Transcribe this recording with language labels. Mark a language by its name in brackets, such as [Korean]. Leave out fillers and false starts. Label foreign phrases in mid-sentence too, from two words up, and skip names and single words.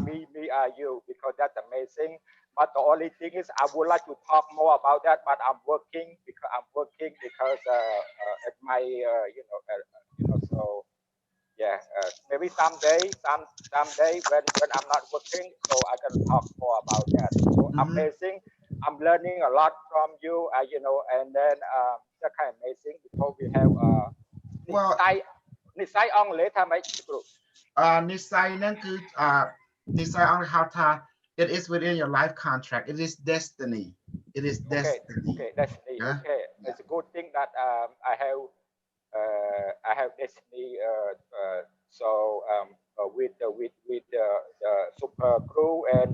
[English] are me, me are you, because that's amazing. But the only thing is, I would like to talk more about that, but I'm working because at my so yeah, maybe someday when I'm not working, so I can talk more about that. So Mm-hmm. amazing. I'm learning a lot from you, and then that's kind of amazing because we have និស័យ Well, [Khmer] និស័យអង់គ្លេសថាម៉េចគ្រូ និស័យ នាំគូ, និស័យ អង់គ្លេសថា, [English] it is within your life contract. It is destiny. It is Okay, destiny. okay, destiny. Yeah. Okay, Yeah. it's a good thing that I have destiny. So with the super crew and